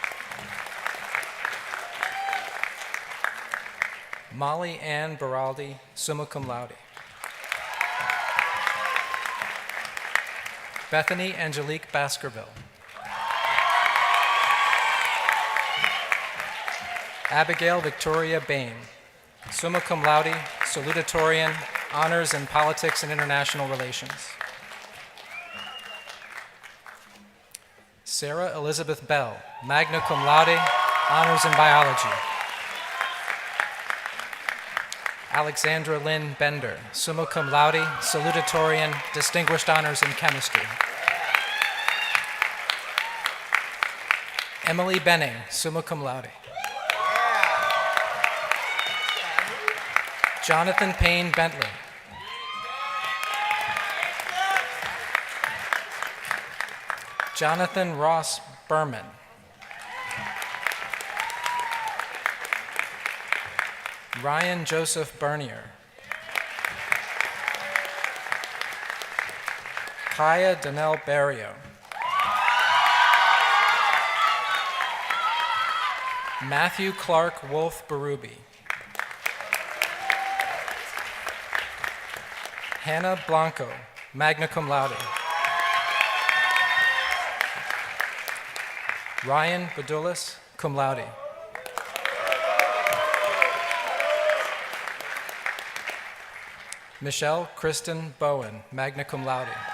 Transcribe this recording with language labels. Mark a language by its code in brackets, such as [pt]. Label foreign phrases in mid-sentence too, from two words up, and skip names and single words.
[en] Molly Ann Baraldi, [la] summa cum laude. [en] Bethany Angelique Baskerville. Abigail Victoria Bain, [la] summa cum laude, [en] salutatorian, honors in politics and international relations. Sarah Elizabeth Bell, [la] magna cum laude, [en] honors in biology. Alexandra Lynn Bender, [la] summa cum laude, [en] salutatorian, distinguished honors in chemistry. Emily Benning, [la] summa cum laude. [en] Jonathan Payne Bentley. Jonathan Ross Berman. Ryan Joseph Bernier. Kaya Danelle Barrio. Matthew Clark Wolf Berube. Hannah Blanco, [la] magna cum laude. [en] Ryan Bedulis, [la] cum laude. [en] Michelle Kristen Bowen, [la] magna cum laude.